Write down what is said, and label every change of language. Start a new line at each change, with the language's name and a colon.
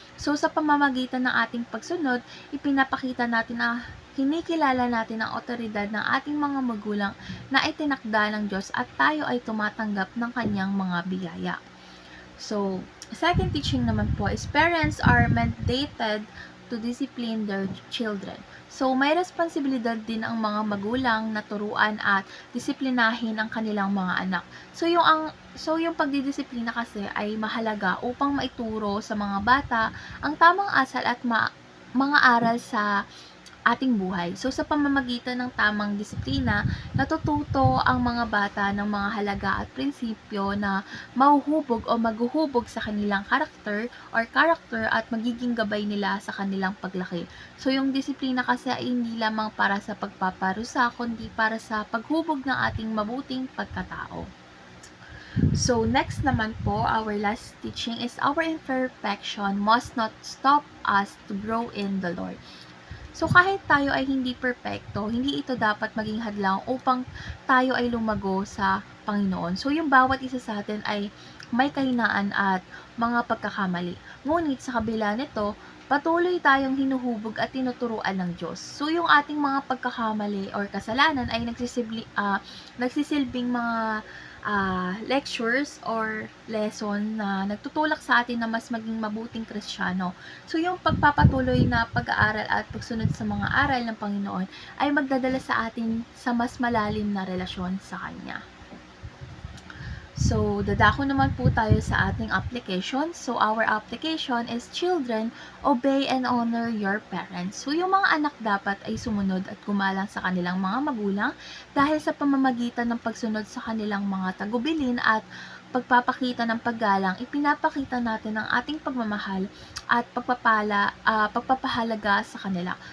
Filipino: So, sa pamamagitan ng ating pagsunod, ipinapakita natin na kinikilala natin ang otoridad ng ating mga magulang na itinakda ng Diyos at tayo ay tumatanggap ng kanyang mga biyaya.
English: So, second teaching
Filipino: naman po
English: is parents are mandated to discipline their children.
Filipino: So, may responsibilidad din ang mga magulang na turuan at disiplinahin ang kanilang mga anak. So, yung pagdidisiplina kasi ay mahalaga upang maituro sa mga bata ang tamang asal at mga aral sa ating buhay. So, sa pamamagitan ng tamang disiplina, natututo ang mga bata ng mga halaga at prinsipyo na mahuhubog o maghuhubog sa kanilang character at magiging gabay nila sa kanilang paglaki. So, yung disiplina kasi ay hindi lamang para sa pagpaparusa, kundi para sa paghubog ng ating mabuting pagkatao.
English: So, next
Filipino: naman po,
English: our last teaching is our imperfection must not stop us to grow in the Lord.
Filipino: So, kahit tayo ay hindi perpekto, hindi ito dapat maging hadlang upang tayo ay lumago sa Panginoon. So, yung bawat isa sa atin ay may kahinaan at mga pagkakamali. Ngunit sa kabila nito, patuloy tayong hinuhubog at tinuturuan ng Diyos. So, yung ating mga pagkakamali or kasalanan ay nagsisilbing mga lectures or lesson na nagtutulak sa atin na mas maging mabuting Kristiyano. So, yung pagpapatuloy na pag-aaral at pagsunod sa mga aral ng Panginoon ay magdadala sa atin sa mas malalim na relasyon sa Kanya. So, dadako naman po tayo sa ating application.
English: So, our application is children, obey and honor your parents.
Filipino: So, yung mga anak dapat ay sumunod at gumalang sa kanilang mga magulang dahil sa pamamagitan ng pagsunod sa kanilang mga tagubilin at pagpapakita ng paggalang, ipinapakita natin ang ating pagmamahal at pagpapahalaga sa kanila.